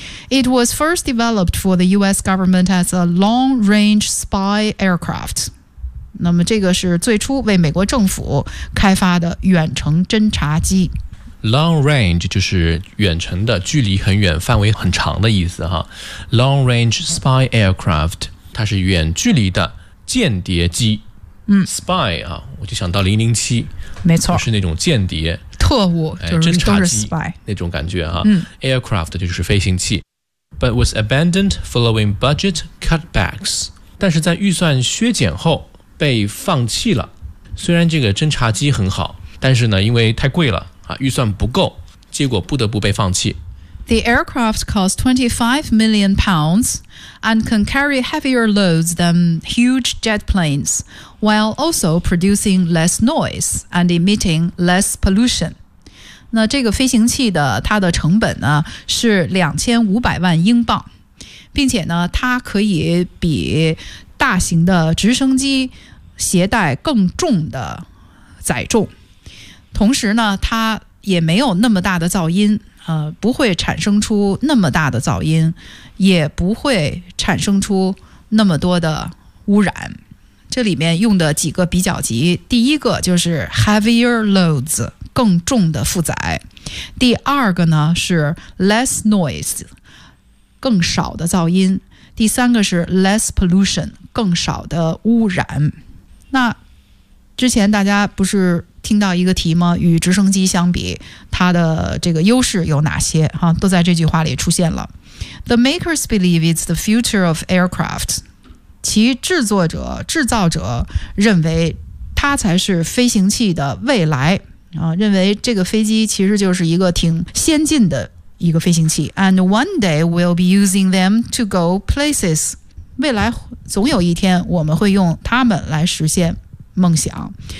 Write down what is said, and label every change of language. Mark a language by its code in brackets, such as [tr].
[en] It was first developed for the U.S. government as a long-range spy aircraft. [zh] 那么这个是最初为美国政府开发的远程侦察机。 [en] Long range [zh] 就是远程的，距离很远，范围很长的意思哈。 [en] Long-range spy aircraft， [zh] 它是远距离的间谍机。 Spy 啊，我就想到007，没错，就是那种间谍特务，就是侦察机都是 spy 那种感觉啊。Aircraft 就是飞行器。 [en] But was abandoned following budget cutbacks. [zh] 但是在预算削减后被放弃了。虽然这个侦察机很好，但是呢因为太贵了，预算不够，结果不得不被放弃。 [en] The aircraft cost £25 million and can carry heavier loads than huge jet planes while also producing less noise and emitting less pollution. [zh] 那这个飞行器的它的成本呢是2500万英镑，并且呢它可以比大型的直升机携带更重的载重，同时呢它也没有那么大的噪音，不会产生出那么大的噪音，也不会产生出那么多的污染。这里面用的几个比较级，第一个就是 [en] heavier loads， [zh] 更重的负载。第二个呢是 [en] less noise， [zh] 更少的噪音。第三个是 [en] less pollution， [zh] 更少的污染。那之前大家不是听到一个题吗？与直升机相比，它的这个优势有哪些？哈，都在这句话里出现了。 [en] The makers believe it's the future of aircraft。 [zh] 其制作者、制造者认为它才是飞行器的未来啊，认为这个飞机其实就是一个挺先进的一个飞行器。 [en] And one day we'll be using them to go places。 [zh] 未来总有一天我们会用它们来实现梦想。